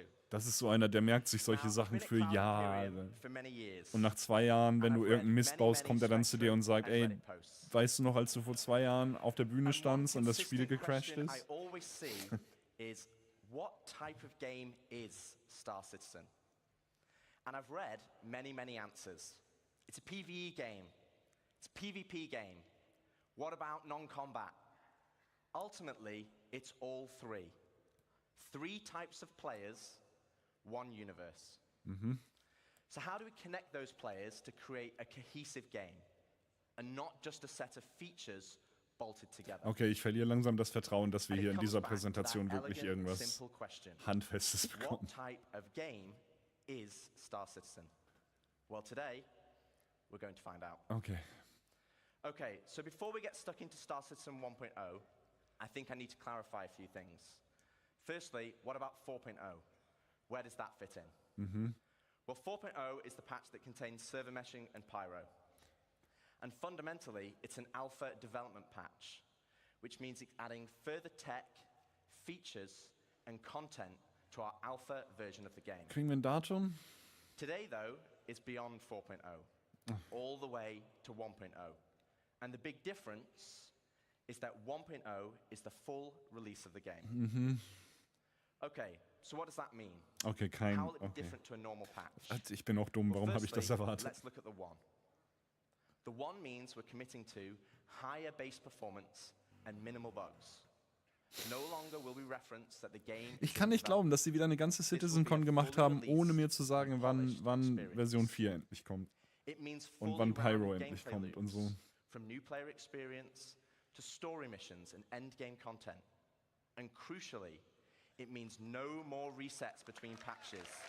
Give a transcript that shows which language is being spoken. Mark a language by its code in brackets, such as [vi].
[de] Das ist so einer, der merkt sich solche Sachen für Jahre. Und nach 2 Jahren, wenn du irgendeinen Mist baust, kommt er dann zu dir und sagt, ey, weißt du noch, als du vor 2 Jahren auf der Bühne standst und das Spiel gecrashed ist? [en] What type of game is Star Citizen? And I've read many answers. It's a PvE game. It's a PvP game. What about non-combat? Ultimately, it's all 3. 3 types of players, 1 universe. So how do we connect those players to create a cohesive game and not just a set of features bolted together? [de] Okay, ich verliere langsam das Vertrauen, dass wir hier in dieser Präsentation wirklich irgendwas Handfestes bekommen. [en] What type of game is Star Citizen? Well, today, we're going to find out. Okay, so before we get stuck into Star Citizen 1.0, I think I need to clarify a few things. Firstly, what about 4.0? Where does that fit in? Well, 4.0 is the patch that contains server meshing and Pyro. And fundamentally, it's an alpha development patch, which means it's adding further tech, features, and content to our alpha version of the game. [de] Kriegen wir ein Datum? [en] Today, though, is beyond 4.0, all the way to 1.0. And the big difference is that 1.0 is the full release of the game. Okay, so what does that mean? Okay, How will it be different to a normal patch? [de] Ich bin auch dumm, warum habe ich das erwartet? [en] Let's look at the one. The one means we're committing to higher base performance and minimal bugs. No longer will we reference that the game. [de] Ich kann nicht glauben, dass sie wieder eine ganze Citizencon gemacht haben, ohne mir zu sagen, wann Version 4 endlich kommt. Und wann Pyro endlich kommt und so. [en] From new player experience to story missions and endgame content. And crucially, it means no more resets between patches.